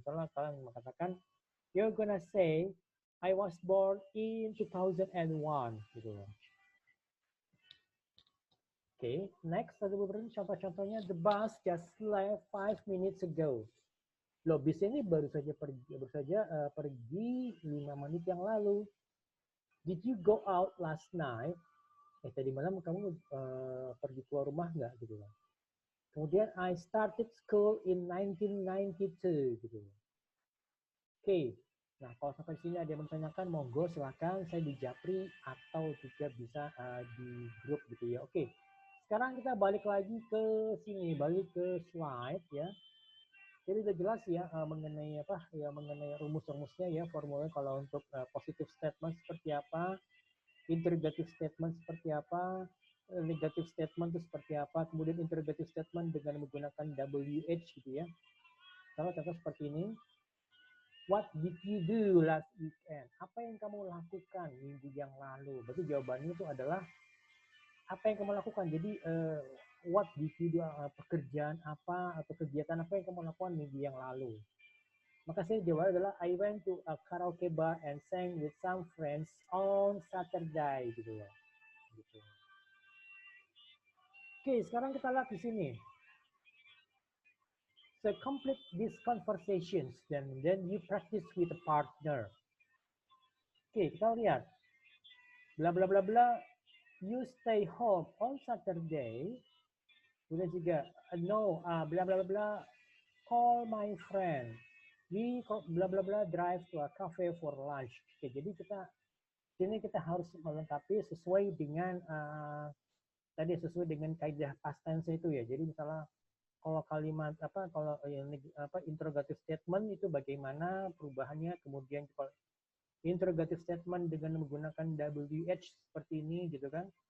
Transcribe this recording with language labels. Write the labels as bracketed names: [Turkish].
[Indonesian] Misalnya kalian mengatakan, [English] you're gonna say, I was born in 2001, [Indonesian] gitu loh. Oke, next ada beberapa contoh-contohnya. [English] The bus just left 5 minutes ago. [Indonesian] Loh, bis ini baru saja pergi 5 menit yang lalu. [English] Did you go out last night? [Indonesian] Tadi malam kamu pergi keluar rumah nggak gitu loh. Kemudian [English] I started school in 1992 [Indonesian] gitu loh. Oke. Nah, kalau sampai sini ada yang menanyakan, monggo silakan, saya di Japri atau juga bisa di grup gitu ya. Oke. Sekarang kita balik lagi ke sini, balik ke slide ya. Jadi udah jelas ya mengenai mengenai rumus-rumusnya ya, formulanya kalau untuk positive statement seperti apa, interrogative statement seperti apa, negative statement itu seperti apa, kemudian interrogative statement dengan menggunakan WH gitu ya. Contoh seperti ini. [English] What did you do last weekend? [Indonesian] Apa yang kamu lakukan minggu yang lalu? Berarti jawabannya itu adalah apa yang kamu lakukan. Jadi [English] what did you do, [Indonesian] pekerjaan apa atau kegiatan apa yang kamu lakukan minggu yang lalu. Maka saya jawab adalah [English] I went to a karaoke bar and sang with some friends on Saturday [Indonesian] gitu loh. Gitu. Oke, sekarang kita lihat di sini. [English] So complete these conversations, then you practice with a partner. [Indonesian] Oke, kita lihat. [English] Bla bla bla bla. You stay home on Saturday. [Indonesian] Kemudian juga [English] no, bla bla bla bla. Call my friend. We bla bla bla drive to a cafe for lunch. [Indonesian] Oke, jadi kita harus melengkapi sesuai dengan tadi sesuai dengan kaidah past tense itu ya. Jadi misalnya kalau kalimat kalau interrogative statement itu bagaimana perubahannya, kemudian kalau interrogative statement dengan menggunakan WH seperti ini gitu kan.